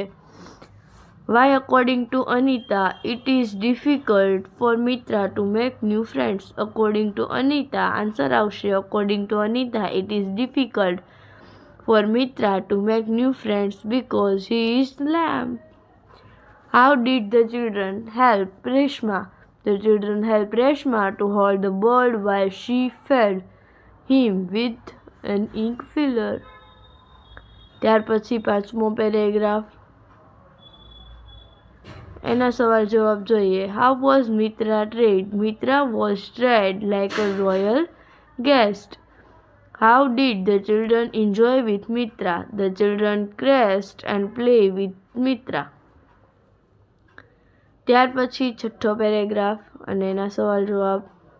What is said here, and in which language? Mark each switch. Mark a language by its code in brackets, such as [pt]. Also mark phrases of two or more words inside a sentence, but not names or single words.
[en] Why according to Anita it is difficult for Mitra to make new friends. According to Anita [gu] આન્સર આવશે, [en] According to Anita it is difficult for Mitra to make new friends because he is lame. How did the children help Reshma? The children helped Reshma to hold the bird while she fed him with an ink filler. [gu] ત્યાર પછી પાંચમો પેરેગ્રાફ, એના સવાલ જવાબ જોઈએ. [en] How was Mitra treated? Mitra was treated like a royal guest. How did the children enjoy with Mitra? The children crashed and played with Mitra. [gu] ત્યાર પછી છઠ્ઠો પેરેગ્રાફ અને એના સવાલ જવાબ,